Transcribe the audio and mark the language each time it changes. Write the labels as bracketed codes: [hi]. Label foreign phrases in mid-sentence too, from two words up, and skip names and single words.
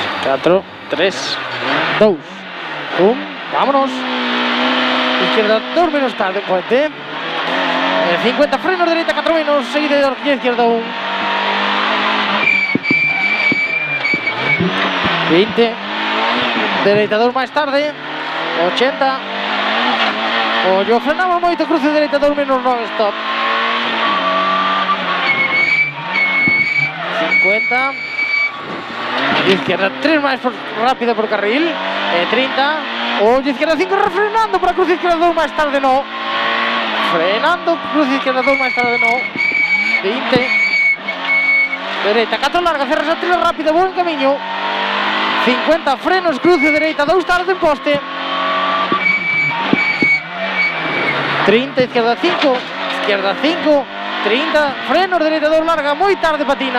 [es] 4, 3, 2, 1, vámonos. Izquierda 2 menos tarde, puente. 50 frenos, derecha 4 menos, seguida de horquilla izquierda 1. 20, derecha 2 máis tarde, 80. [gl] Ollo, frenamos moito, cruce derecha 2 menos [en] non stop. [es] 50. Izquierda 3 máis rápida por carril, 30. Ollo, izquierda 5, refrenando para cruce izquierda 2 máis tarde, no. Frenando, cruce izquierda 2 máis tarde, no. 20. Derecha 4 larga, cerra 3 rápida, buen camiño. 50, frenos, cruce derecha 2 tarde en poste. 30, izquierda 5, izquierda 5, 30, frenos, derecha 2 larga, muy tarde patina.